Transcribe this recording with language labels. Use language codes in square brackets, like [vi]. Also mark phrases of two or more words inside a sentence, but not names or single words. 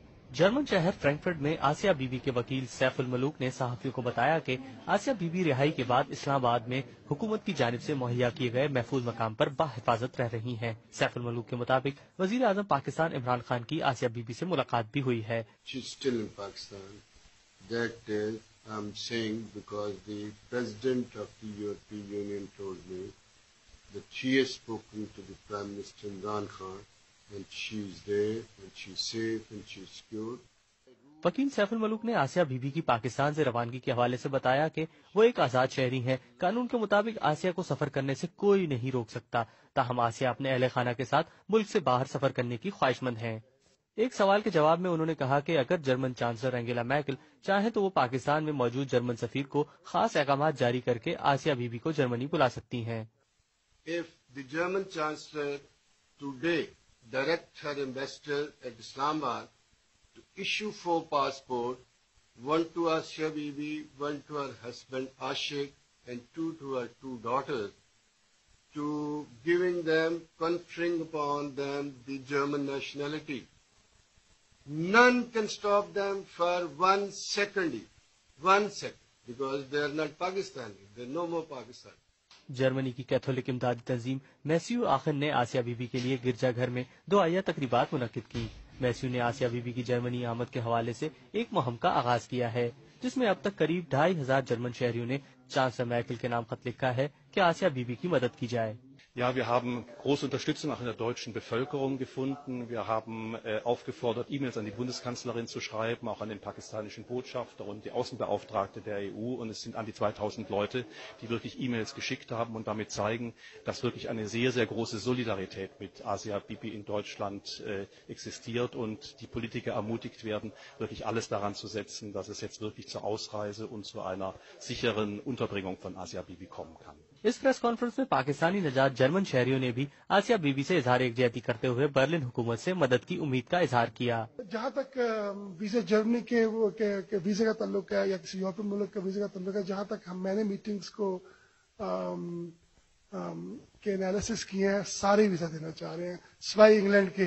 [ur] جرمن شہر فرینکفرٹ میں آسیہ بی بی کے وکیل سیف الملوک نے صحافیوں کو بتایا کہ آسیہ بی بی رہائی کے بعد اسلام آباد میں حکومت کی جانب سے مہیا کیے گئے محفوظ مقام پر بحفاظت رہ رہی ہیں. سیف الملوک کے مطابق وزیر اعظم پاکستان عمران خان کی آسیہ بی بی سے ملاقات بھی ہوئی ہے. [en] And she is there, and she is safe, and she is secure. [ur] وکیل سیف الملوک نے آسیہ بی بی کی پاکستان سے روانگی کے حوالے سے بتایا کہ وہ ایک آزاد شہری ہیں. قانون کے مطابق آسیہ کو سفر کرنے سے کوئی نہیں روک سکتا. تاہم آسیہ اپنے اہل خانہ کے ساتھ ملک سے باہر سفر کرنے کی خواہشمند ہیں. ایک سوال کے جواب میں انہوں نے کہا کہ اگر جرمن چانسلر انگیلا میرکل چاہے تو وہ پاکستان میں موجود جرمن سفیر کو خاص احکام جاری کرکے آسیہ بی بی کو جرمنی بلا سکتی ہیں. [en] If the German Chancellor today direct her ambassador at Islamabad to issue 4 passports, 1 to Asia Bibi, 1 to her husband Ashik, and 2 to her 2 daughters, to giving them, conferring upon them the German nationality. None can stop them for 1 second, because they are not Pakistani, they are no more Pakistani. [ur] جرمنی کی کیتھولک امدادی تنظیم میسیو آخر نے آسیہ بی بی کے لیے گرجا گھر میں دعائیہ تقریبات منعقد کی. میسیو نے آسیہ بی بی کی جرمنی آمد کے حوالے سے ایک مہم کا آغاز کیا ہے، جس میں اب تک قریب 2500 جرمن شہریوں نے چانسلر میرکل کے نام خط لکھا ہے کہ آسیہ بی بی کی مدد کی جائے. [de] Ja, wir haben große Unterstützung auch in der deutschen Bevölkerung gefunden. Wir haben aufgefordert, E-Mails an die Bundeskanzlerin zu schreiben, auch an den pakistanischen Botschafter und die Außenbeauftragte der EU. Und es sind an die 2000 Leute, die wirklich E-Mails geschickt haben und damit zeigen, dass wirklich eine sehr, sehr große Solidarität mit Asia Bibi in Deutschland existiert und die Politiker ermutigt werden, wirklich alles daran zu setzen, dass es jetzt wirklich zur Ausreise und zu einer sicheren Unterbringung von Asia Bibi kommen kann. [ur] اس [en] press conference [ur] میں پاکستانی نژاد جرمن شہریوں نے بھی آسیہ بی بی سے اظہار یکجہتی کرتے ہوئے برلن حکومت سے مدد کی امید کا اظہار کیا. جہاں تک ویزا جرمنی کے ویزے کا تعلق ہے یا کسی یورپی ملک کے ویزے کا تعلق ہے، جہاں تک میں نے میٹنگز کو کے اینالیسس کیے ہیں، سارے ویزا دینا چاہ رہے ہیں سوائے انگلینڈ کے.